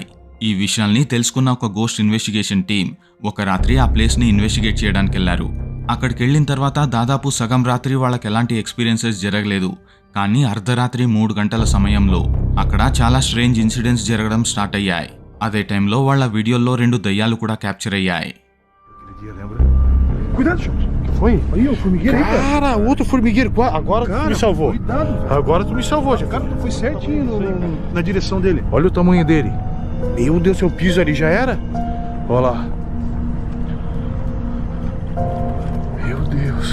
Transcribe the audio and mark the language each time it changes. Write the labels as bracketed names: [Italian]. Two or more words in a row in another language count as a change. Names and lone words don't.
[Telugu] ఈ విషయాల్ని తెలుసుకున్న ఒక [English] ghost investigation team [Telugu] ఒక రాత్రి ఆ ప్లేస్ని ఇన్వెస్టిగేట్ చేయడానికి వెళ్లారు. అక్కడికి వెళ్ళిన తర్వాత దాదాపు సగం రాత్రి వాళ్ళకి ఎలాంటి ఎక్స్పీరియన్సెస్ జరగలేదు. కానీ అర్ధరాత్రి 3 గంటల సమయంలో అక్కడ చాలా [English] strange incidents [Telugu] జరగడం స్టార్ట్ అయ్యాయి. అదే టైంలో వాళ్ళ వీడియోల్లో 2 దయ్యాలు కూడా క్యాప్చర్ అయ్యాయి. [Portuguese] Cuidado, Chops. Que foi? Aí, o formigueiro aí, cara. Outro formigueiro. Agora tu me salvou. Cuidado. Agora tu me salvou, já. Cara, tu foi certinho na direção dele. Olha o tamanho dele. Meu Deus, seu piso ali já era? Olha lá. Meu Deus.